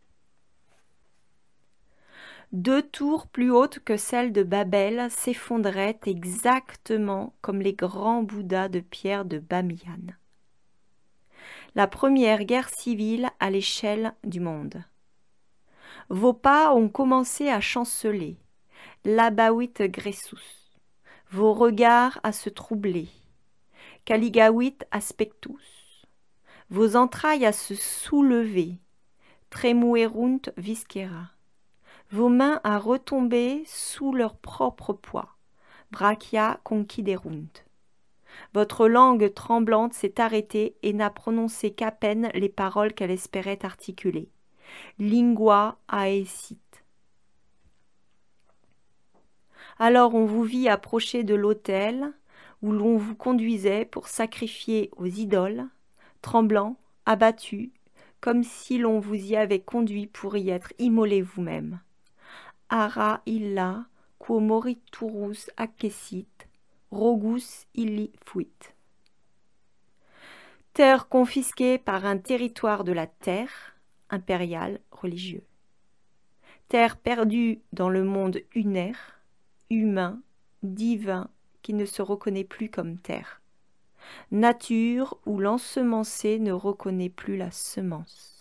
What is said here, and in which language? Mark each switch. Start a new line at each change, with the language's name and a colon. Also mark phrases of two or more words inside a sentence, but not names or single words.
French: 2 tours plus hautes que celles de Babel s'effondraient exactement comme les grands Bouddhas de pierre de Bamiyan. La première guerre civile à l'échelle du monde. Vos pas ont commencé à chanceler,
Latin: labawit gressus,
French: vos regards à se troubler,
Latin: caligawit aspectus,
French: vos entrailles à se soulever,
Latin: tremuerunt viscera,
French: vos mains à retomber sous leur propre poids,
Latin: brachia conquiderunt.
French: Votre langue tremblante s'est arrêtée et n'a prononcé qu'à peine les paroles qu'elle espérait articuler.
Latin: Lingua aesit.
French: Alors on vous vit approcher de l'autel où l'on vous conduisait pour sacrifier aux idoles, tremblant, abattu, comme si l'on vous y avait conduit pour y être immolé vous-même.
Latin: Ara illa quo moriturus accessit, rogus illi fuit.
French: Terre confisquée par un territoire de la terre, impérial, religieux. Terre perdue dans le monde unaire, humain, divin, qui ne se reconnaît plus comme terre. Nature où l'ensemencé ne reconnaît plus la semence.